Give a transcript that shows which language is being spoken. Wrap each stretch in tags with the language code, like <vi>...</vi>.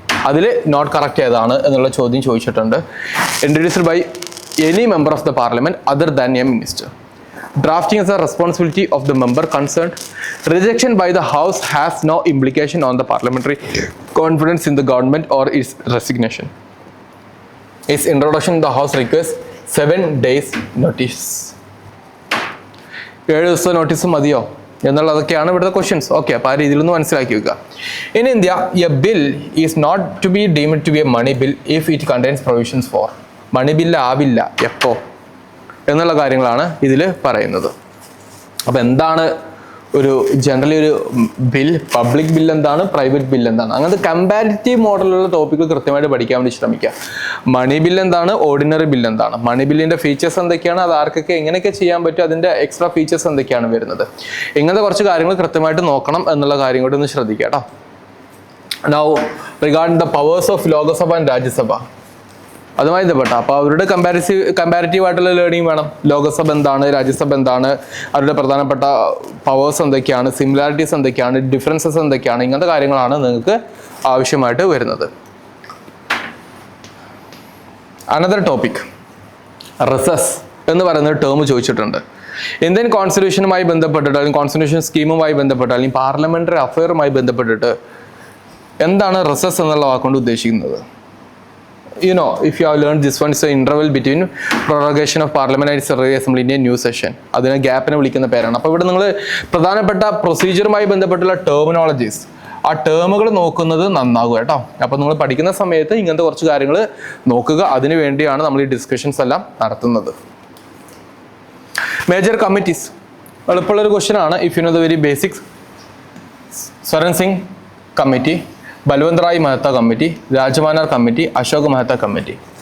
<ml>അതിൽ not correct ഏതാണ് എന്നുള്ള ചോദ്യം ചോദിച്ചിട്ടുണ്ട്.</ml> <en>Introduced by any member of the parliament other than a minister. Drafting is a responsibility of the member concerned. Rejection by the House has no implication on the parliamentary confidence in the government or its resignation. Its introduction in the House requires 7 days notice.</en> <ml>7 ദിവസം notice മതിയോ എന്നുള്ളതൊക്കെയാണ് ഇവിടുത്തെ questions. Okay, അപ്പോൾ ആ രീതിയിലൊന്ന് മനസ്സിലാക്കി വെക്കുക.</ml> <en>In India, a bill is not to be deemed to be a money bill if it contains provisions for.</en> <ml>Money bill ആവില്ല എപ്പോൾ എന്നുള്ള കാര്യങ്ങളാണ് ഇതിൽ പറയുന്നത്. അപ്പോൾ എന്താണ് ഒരു ജനറലി ഒരു ബിൽ, പബ്ലിക് ബിൽ എന്താണ്, പ്രൈവറ്റ് ബിൽ എന്താണ്, അങ്ങനത്തെ കമ്പാരിറ്റീവ് മോഡലുള്ള ടോപ്പിക്ക് കൃത്യമായിട്ട് പഠിക്കാൻ വേണ്ടി ശ്രമിക്കുക. മണി ബിൽ എന്താണ്, ഓർഡിനറി ബിൽ എന്താണ്, മണി ബില്ലിൻ്റെ ഫീച്ചേഴ്സ് എന്തൊക്കെയാണ്, അത് ആർക്കൊക്കെ എങ്ങനെയൊക്കെ ചെയ്യാൻ പറ്റും, അതിൻ്റെ എക്സ്ട്രാ ഫീച്ചേഴ്സ് എന്തൊക്കെയാണ് വരുന്നത്, ഇങ്ങനത്തെ കുറച്ച് കാര്യങ്ങൾ കൃത്യമായിട്ട് നോക്കണം എന്നുള്ള കാര്യം കൂടി ഒന്ന് ശ്രദ്ധിക്കുക കേട്ടോ.</ml> <en>now regarding the powers of Lok Sabha and Rajya Sabha,</en> <ml>അതുമായി ബന്ധപ്പെട്ട അപ്പോൾ അവരുടെ കമ്പാരിറ്റീവ് ആയിട്ടുള്ള ലേണിംഗ് വേണം. ലോകസഭ എന്താണ്, രാജ്യസഭ എന്താണ്, അവരുടെ പ്രധാനപ്പെട്ട പവേഴ്സ് എന്തൊക്കെയാണ്, സിമിലാരിറ്റീസ് എന്തൊക്കെയാണ്, ഡിഫറൻസസ് എന്തൊക്കെയാണ്, ഇങ്ങനത്തെ കാര്യങ്ങളാണ് നിങ്ങൾക്ക് ആവശ്യമായിട്ട് വരുന്നത്. അനദർ ടോപ്പിക്, റിസസ് എന്ന് പറയുന്ന ടേം ചോദിച്ചിട്ടുണ്ട്. ഇന്ത്യൻ കോൺസ്റ്റിറ്റ്യൂഷനുമായി ബന്ധപ്പെട്ടിട്ട് അല്ലെങ്കിൽ കോൺസ്റ്റിറ്റ്യൂഷൻ സ്കീമുമായി ബന്ധപ്പെട്ട് അല്ലെങ്കിൽ പാർലമെന്ററി അഫയറുമായി ബന്ധപ്പെട്ടിട്ട് എന്താണ് റിസസ് എന്നുള്ള വാക്കുകൊണ്ട് ഉദ്ദേശിക്കുന്നത്?</ml> <en>You know, if you have learned this one, it's an interval between prorogation of Parliament and Survey Assembly in a new session.</en> <ml>അതിനെ ഗ്യാപ്പിനെ വിളിക്കുന്ന പേരാണ്. അപ്പോൾ ഇവിടെ നിങ്ങൾ പ്രധാനപ്പെട്ട പ്രൊസീജിയറുമായി ബന്ധപ്പെട്ടുള്ള ടെർമിനോളജീസ്, ആ ടേമുകൾ നോക്കുന്നത് നന്നാകും കേട്ടോ. അപ്പോൾ നിങ്ങൾ പഠിക്കുന്ന സമയത്ത് ഇങ്ങനത്തെ കുറച്ച് കാര്യങ്ങൾ നോക്കുക. അതിനു വേണ്ടിയാണ് നമ്മൾ ഈ ഡിസ്കഷൻസ് എല്ലാം നടത്തുന്നത്. മേജർ കമ്മിറ്റീസ്, എളുപ്പമുള്ളൊരു ക്വസ്റ്റ്യൻ ആണ്.</ml> <en>if you know the very basics,</en> <ml>Swaran Singh committee, Balwant Rai Mehta committee, രാജമാനാർ committee, Ashok Mehta committee.</ml>